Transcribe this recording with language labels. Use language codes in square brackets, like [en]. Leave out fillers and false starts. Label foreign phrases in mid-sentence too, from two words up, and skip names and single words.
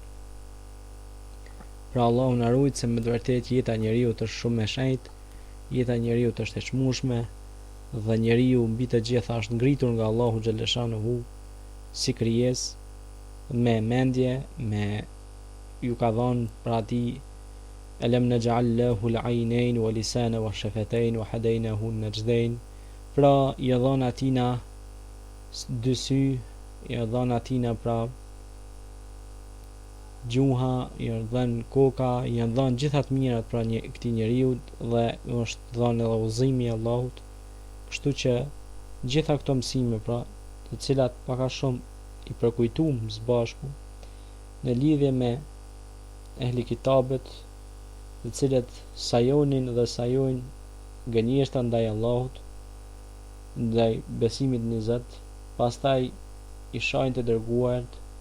[sq] Pra Allahu na ruaj, se me të vërtetë jeta e njeriut është shumë e shenjtë, jeta e njeriut është e çmueshme dhe njeriu mbi të gjitha është ngritur nga Allahu xhaleshanuhu si krijesë me mendje, me ju ka dhënë për atij [ar] ألم نجعل له العينين ولسانا وشفتين وهديناه النجدين, [sq] pra i dhon atina dy sy, i dhon atina pra gjuha, i dhën koka, i dhën gjitha të mirat pra këtij njeriu dhe është dhënë edhe udhëzimi i Allahut. Kështu që gjitha këto mësime pra, të cilat pak a shumë i përkujtuam së bashku në lidhje me ehli kitabet, të cilët sajonin dhe sajojnë gënjeshtra ndaj Allahut, ndaj besimit në Zot, pastaj i shajnë të dërguarit,